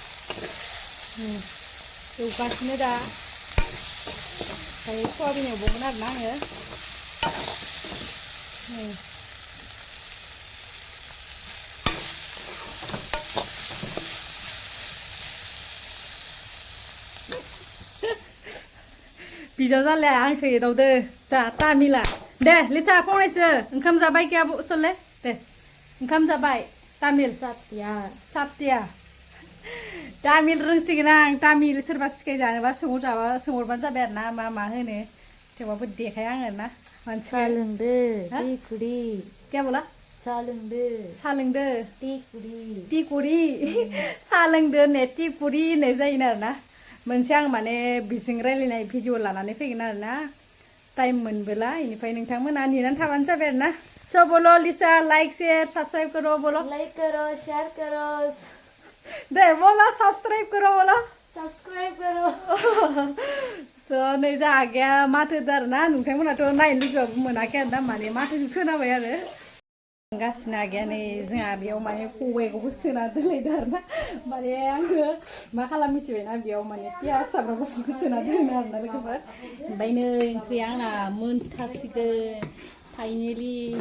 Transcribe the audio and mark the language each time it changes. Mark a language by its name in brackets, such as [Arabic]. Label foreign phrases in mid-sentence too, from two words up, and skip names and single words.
[Bodo] एवगासिनो दा ओमफ्राय सयाबिन एवबावगोन आरोना आङो बिजाव जालाया आंखौ एदावदो जा तामिला दे लिसा फंनैसो ओंखाम जाबाय गैया सले दे ओंखाम जाबाय तामिल सातिया तामिल रोंसिगोन आं तामिल सोरबा सिखाय जानोबा सोंहरबानो जाबाय आरोना मा होनो थेवबाबो देखाया आङो ना मानसिया लोंदो टिकुरि [Hindi] क्या बोला [Bodo] सा लोंदो टिकुरि सा लोंदो ने टिकुरि होननाय जायो आरोना मोनसे आं माने बिजों रायलायनाय भिडिअ लानानै फैगोन आरोना टाइम मोनबोला बेनिफ्राय नोंथांमोना नेनानै थाबानो जाबाय आरोना [Hindi] तो बोलो लिसा लाइक शेयर सब्सक्राइब करो बोलो लाइक करो शेयर करो दे बोलो सब्सक्राइब करो [Bodo] तो नै जा आगैया माथो आरोना नोंथांमोनाथ' नायनो लुगैबाबो मोनाखै आरोना माने माथो खोनाबाय आरो गासिनो आगैया नै जोंहा बेयाव माने खबाइखौबो सोना दोनलायदों आरोना माने आङो मा खालाम मिथिबायना बेयाव माने पियास सामब्राम गुफुरखौ सोना दोनो आरोना लोगोफोर ओमफ्राय नै ओंख्रिया आंना मोनथारसिगोन फाइनेलि